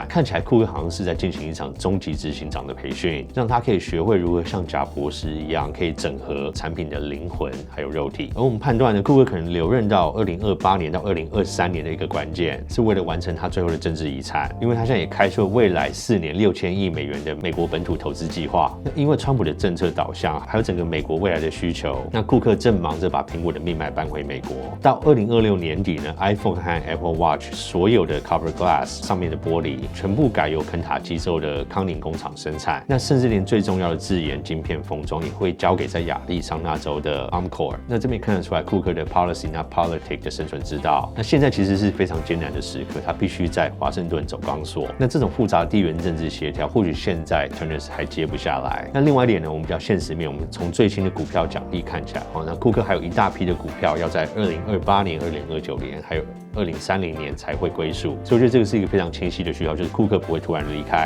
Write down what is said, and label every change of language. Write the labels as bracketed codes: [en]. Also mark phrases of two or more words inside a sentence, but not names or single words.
[zh] 看起來庫克好像是在進行一場終極執行長的培訓，讓他可以學會如何像賈伯斯一樣，可以整合產品的靈魂還有肉體。而我們判斷呢，庫克可能留任到2028年到2023年的一個關鍵，是為了完成他最後的政治遺產，因為他現在也開出了未來4年6000億美元的美國本土投資計劃。那因為川普的政策導向，還有整個美國未來的需求，那庫克正忙着把蘋果的命脈搬回美國。到2026年底呢 ，iPhone 和 Apple Watch 所有的 [en] Cover Glass [zh] 上面的玻璃全部改由肯塔基州的康宁工厂生產。那甚至連最重要的自研晶片封装也會交給在亞利桑那州的 Armcore。那這邊看得出來庫克的 [en] Policy not Politics [zh] 的生存之道。那現在其實是非常艱難的時刻，他必須在華盛頓走鋼索。那這種複雜的地缘政治協調，或許現在 Ternus 還接不下來。那另外一點呢，我們比較現實面，我們從最新的股票獎勵看起來，那庫克還有一大批的股票要在2028年、2029年，還有2030年才會歸屬，所以我覺得這個是一個非常清晰的需要，就是庫克不會突然離開。